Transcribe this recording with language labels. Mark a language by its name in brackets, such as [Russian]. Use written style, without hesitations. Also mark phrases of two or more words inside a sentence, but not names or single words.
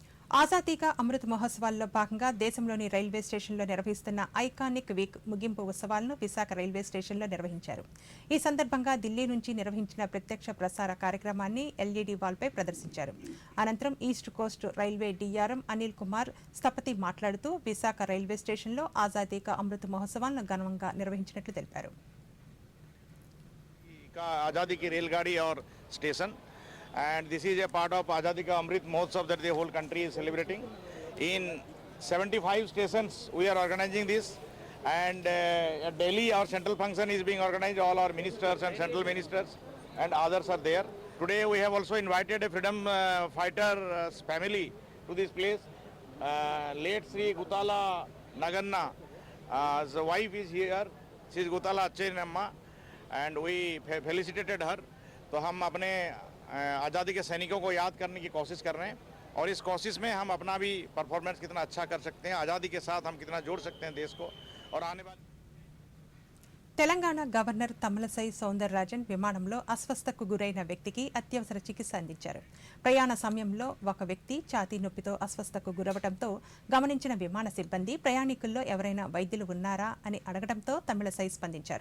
[Telugu] ఆజాదీ కా అమృత్ మహోత్సవాల్లో భాగంగా దేశంలోని రైల్వే స్టేషన్లో నిర్వహిస్తున్న [English] iconic week [Telugu] ముగింపు ఉత్సవాలను విశాఖ రైల్వే స్టేషన్లో నిర్వహించారు. ఈ సందర్భంగా ఢిల్లీ నుంచి నిర్వహించిన ప్రత్యక్ష ప్రసార కార్యక్రమాన్ని ఎల్ఈడీ వాల్పై ప్రదర్శించారు. అనంతరం ఈస్ట్ కోస్ట్ రైల్వే డీఆర్ఎం అనిల్ కుమార్ స్థపతి మాట్లాడుతూ విశాఖ రైల్వే స్టేషన్లో ఆజాదీ కా అమృత్ మహోత్సవాలను ఘనంగా నిర్వహించినట్లు తెలిపారు. [Hindi] आज़ादी की रेलगाड़ी और स्टेशन [English] and this is a part of Azadi Ka Amrit Mahotsav that the whole country is celebrating. In 75 stations we are organizing this, and at Delhi our central function is being organized. All our ministers and central ministers and others are there. Today we have also invited a freedom fighter family to this place. Late Sri Gutala Naganna, his wife is here. She is Gutala Achenamma, and we felicitated her. [Hindi] तो हम अपने आज़ादी के सैनिकों को याद करने की कोशिश कर रहे हैं, और इस कोशिश में हम अपना भी परफॉर्मेंस कितना अच्छा कर सकते हैं, आज़ादी के साथ हम कितना जोड़ सकते हैं देश को, और आने वाले [Telugu] తెలంగాణ గవర్నర్ తమిళసై సౌందరరాజన్ విమానంలో అస్వస్థతకు గురైన వ్యక్తికి అత్యవసర చికిత్స అందించారు. ప్రయాణ సమయంలో ఒక వ్యక్తి ఛాతీ నొప్పితో అస్వస్థతకు గురవడంతో గమనించిన విమాన సిబ్బంది ప్రయాణికుల్లో ఎవరైనా వైద్యులు ఉన్నారా అని అడగడంతో తమిళసై స్పందించారు.